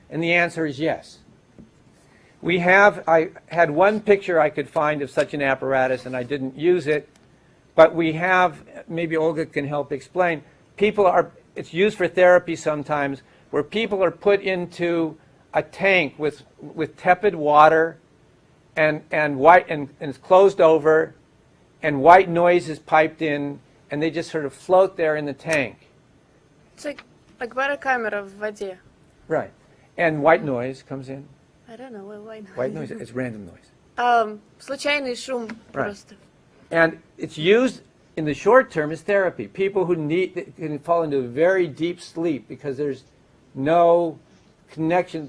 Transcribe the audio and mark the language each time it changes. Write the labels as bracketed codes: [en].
[en] And the answer is yes. I had one picture I could find of such an apparatus, and I didn't use it, but we have, maybe Olga can help explain, it's used for therapy sometimes, where people are put into a tank with tepid water, and it's closed over, and white noise is piped in, and they just sort of float there in the tank. It's like [ru] барокамера в воде. [en] Right. And white noise comes in. I don't know, why not? White noise, it's random noise. [ru] Случайный шум просто. [en] And it's used in the short term as therapy. People who can fall into a very deep sleep because there's no connection.